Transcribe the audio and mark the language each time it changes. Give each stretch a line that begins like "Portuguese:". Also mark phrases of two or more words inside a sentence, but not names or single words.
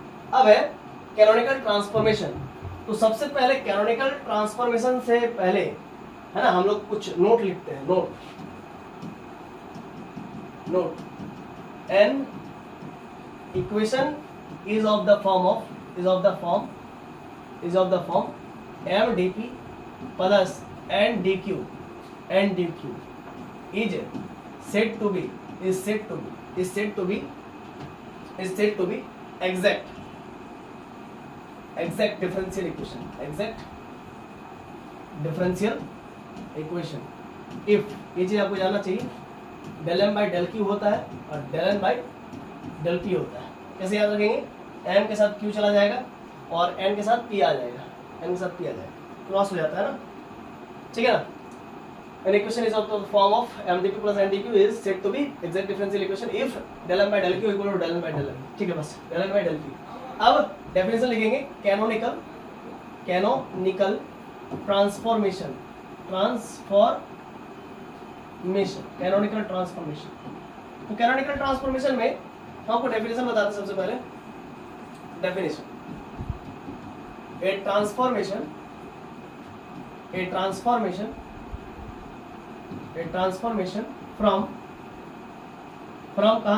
Hindi: अब है
English: canonical transformation.
Hindi: तो सबसे पहले
English: canonical transformation
Hindi: से पहले है ना हम लोग कुछ नोट लिखते हैं।
English: Note an equation is of the form m d p plus n d q is said to be exact differential equation if
Hindi: ये चीज आपको जानना चाहिए,
English: del m by del q
Hindi: होता है और
English: del n by del p
Hindi: होता है। कैसे याद रखेंगे, m के साथ q चला जाएगा और n के साथ p आ जाएगा, क्रॉस हो जाता है ना, ठीक है ना।
English: An equation is of the form of mdp plus ndq is said to be exact differential equation if del m by del q equal to del n by del n।
Hindi: ठीक है, बस
English: del n by del q।
Hindi: अब डेफिनेशन लिखेंगे,
English: canonical transformation, canonical transformation.
Hindi: तो
English: canonical transformation
Hindi: में हम आपको डेफिनेशन बताते हैं। सबसे पहले
English: definition, a transformation from कहां